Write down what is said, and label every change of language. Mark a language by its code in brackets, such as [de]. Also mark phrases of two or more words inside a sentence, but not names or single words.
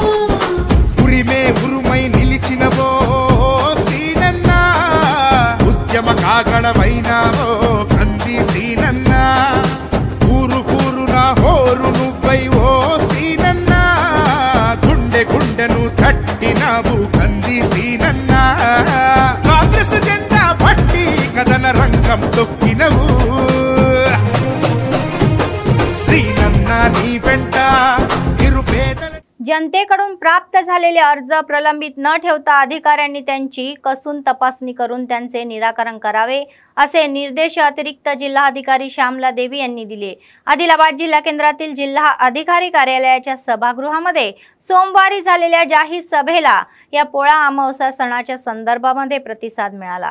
[te] ఉరిమే ఉరుమై నిలిచినవో సీనన్న ఉద్యమ కాగడవైనావో కంది సీనన్న ఊరు ఊరున హోరు నువ్వై ఓ సీనన్న గుండె గుండెను తట్టినావు కంది సీనన్న కాంగ్రెస్ జెండా పట్టి కదన రంగం తొక్కినవు శ్రీనన్న నీ వెంట నిరుపేదల [mr] जनतेकडून प्राप्त झालेले अर्ज प्रलंबित न ठेवता अधिकाऱ्यांनी त्यांची कसून तपासणी करून त्यांचे निराकरण करावे असे निर्देश अतिरिक्त जिल्हाधिकारी श्यामला देवी यांनी दिले. आदिलाबाद जिल्हा केंद्रातील जिल्हा अधिकारी कार्यालयाच्या सभागृहामध्ये सोमवारी झालेल्या जाहीर सभेला या पोळा अमावस्या सणाच्या संदर्भामध्ये प्रतिसाद मिळाला.